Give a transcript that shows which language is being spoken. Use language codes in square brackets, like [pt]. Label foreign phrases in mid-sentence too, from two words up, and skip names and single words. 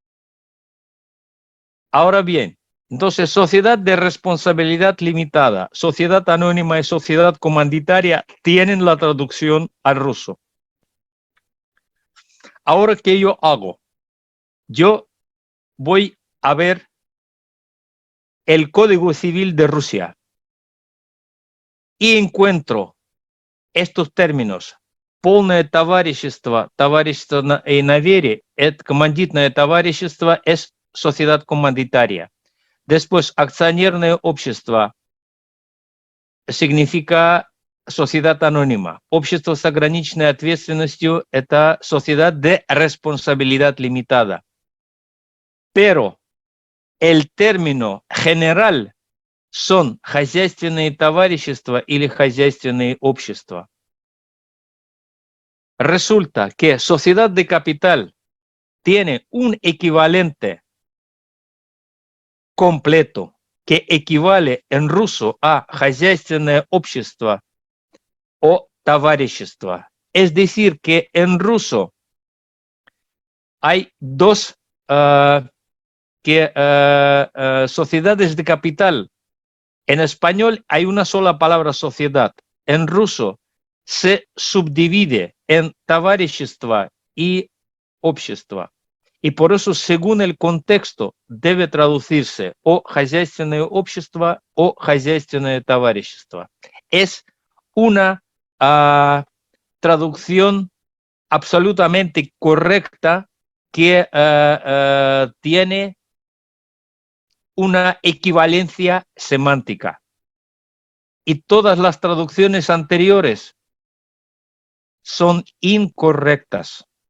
[es] Ahora bien, entonces, sociedad de responsabilidad limitada, sociedad anónima y sociedad comanditaria tienen la traducción al ruso. Ahora, ¿qué yo hago? Yo voy a ver el Código Civil de Rusia y encuentro estos términos. [ru] Полное товарищество, товарищество на вере, это командитное товарищество [es] es sociedad comanditaria. Después, [ru] accionерное общество [es] significa sociedad anónima. [ru] Общество с ограниченной ответственностью – это [es] sociedad de responsabilidad limitada. Pero el término general son [ru] хозяйственные товарищества или хозяйственные общества. [es] Resulta que sociedad de capital tiene un equivalente completo, que equivale en ruso a [ru] хозяйственное общество [es] o товарищество. Es decir, que en ruso hay dos sociedades de capital. En español hay una sola palabra sociedad. En ruso se subdivide en товарищество y общество. Y por eso, según el contexto, debe traducirse o [ru] хозяйственное общество [es] o [ru] хозяйственное товарищество. [es] Es una traducción absolutamente correcta que tiene una equivalencia semántica. Y todas las traducciones anteriores son incorrectas.